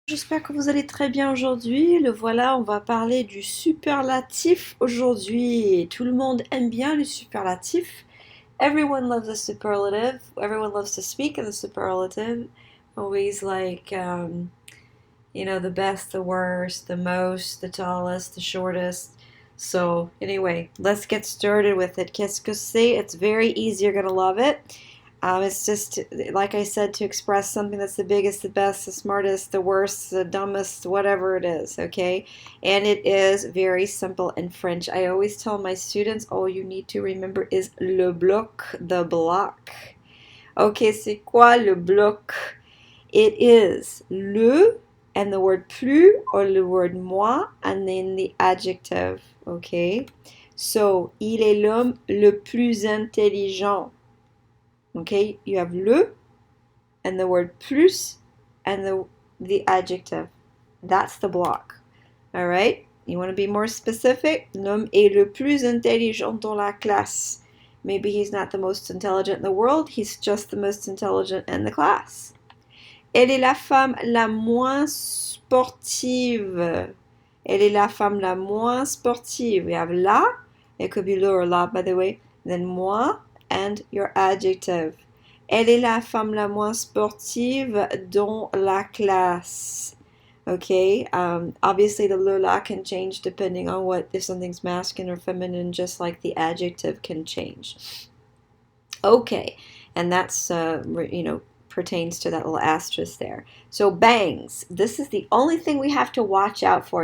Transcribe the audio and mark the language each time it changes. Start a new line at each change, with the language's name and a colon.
French: J'espère que vous allez très bien aujourd'hui. Le voilà, on va parler du superlatif aujourd'hui. Tout le monde aime bien le superlatif.
English: Everyone loves a superlative. Everyone loves to speak in the superlative. Always like, the best, the worst, the most, the tallest, the shortest. So, anyway, let's get started with it.
French: Qu'est-ce que c'est?
English: It's very easy. You're going to love it. It's just, like I said, to express something that's the biggest, the best, the smartest, the worst, the dumbest, whatever it is, okay? And it is very simple in French. I always tell my students, all you need to remember is le bloc, the block. Okay,
French: c'est quoi le bloc?
English: It is le and the word plus or the word moi and then the adjective, okay?
French: So, il est l'homme le plus intelligent.
English: Okay, you have le and the word plus and the adjective. That's the block. All right, you want to be more specific?
French: L'homme est le plus intelligent dans la classe.
English: Maybe he's not the most intelligent in the world, he's just the most intelligent in the class.
French: Elle est la femme la moins sportive. Elle est la femme la moins sportive.
English: We have la, it could be le or la, by the way, then moi, and your adjective.
French: Elle est la femme la moins sportive dans la classe.
English: Okay, obviously the le la can change depending on if something's masculine or feminine, just like the adjective can change. Okay, and that's, pertains to that little asterisk there. So bangs, this is the only thing we have to watch out for.